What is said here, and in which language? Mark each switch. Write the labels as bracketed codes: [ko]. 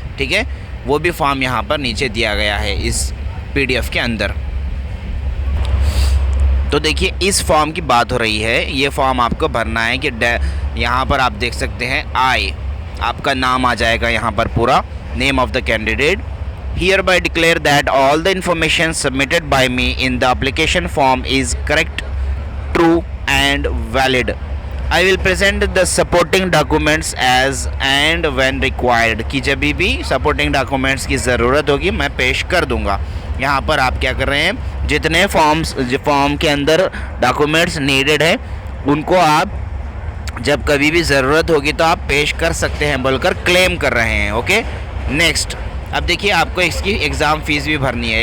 [hi] ठीक है, वो भी फॉर्म यहाँ पर नीचे दिया गया है इस PDF के अंदर। तो देखिए, इस फॉर्म की बात हो रही है। ये फॉर्म आपको भरना है कि यहाँ पर आप देख सकते हैं आपका नाम आ जाएगा यहाँ पर, पूरा [en] Name of the candidate. hereby declare that all the information submitted by me in the application form is correct, true and valid. I will present the supporting documents as and when required, [hi] कि जब भी supporting documents की ज़रूरत होगी मैं पेश कर दूंगा। यहाँ पर आप क्या कर रहे हैं, जितने फॉर्म के अंदर डॉक्यूमेंट्स नीडेड है उनको आप जब कभी भी ज़रूरत होगी तो आप पेश कर सकते हैं बोलकर क्लेम कर रहे हैं। ओके, नेक्स्ट, अब देखिए आपको इसकी एग्ज़ाम फ़ीस भी भरनी है।